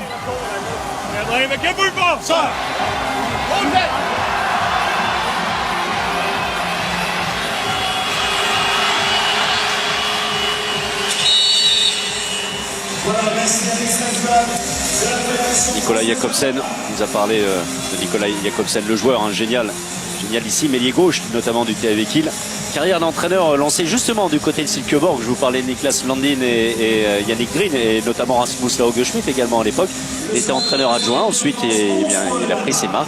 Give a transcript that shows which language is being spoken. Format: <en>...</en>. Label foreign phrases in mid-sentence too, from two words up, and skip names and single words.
<da>Ja, drenge, hvad kæmper vi for? Så! Hold det!</da> <fr>Nicolas Jakobsen nous a parlé de Nicolas Jakobsen, le joueur, hein, génialissime, ailier gauche notamment du THW Kiel. Carrière d'entraîneur lancée justement du côté de Silkeborg. Je vous parlais de Niklas Landin et Yannick Green et notamment Rasmus Lauge-Schmidt également à l'époque. Il était entraîneur adjoint. Ensuite, il a pris ses marques.</fr>